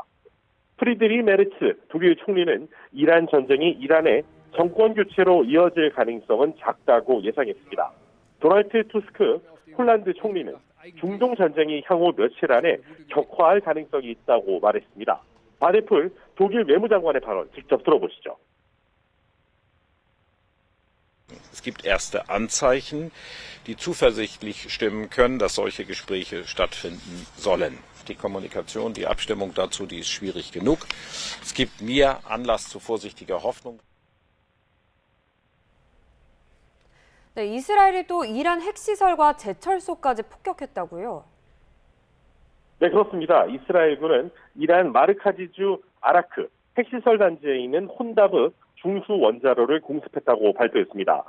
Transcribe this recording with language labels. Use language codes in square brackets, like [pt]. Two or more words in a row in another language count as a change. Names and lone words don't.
[ko] 프리드리 메르츠 독일 총리는 이란 전쟁이 이란의 정권 교체로 이어질 가능성은 작다고 예상했습니다. 도널드 투스크 폴란드 총리는 중동 전쟁이 향후 며칠 안에 격화할 가능성이 있다고 말했습니다. 바데풀 독일 외무장관의 발언 직접 들어보시죠. [de] Es gibt erste Anzeichen, die zuversichtlich stimmen können, dass solche Gespräche stattfinden sollen. Die Kommunikation, die Abstimmung dazu, die ist schwierig genug. Es gibt mir Anlass zu vorsichtiger Hoffnung. [ko] 네, 이스라엘이 또 이란 핵시설과 제철소까지 폭격했다고요? 네, 그렇습니다. 이스라엘군은 이란 마르카지주 아라크 핵시설 단지에 있는 혼다브 중수 원자로를 공습했다고 발표했습니다.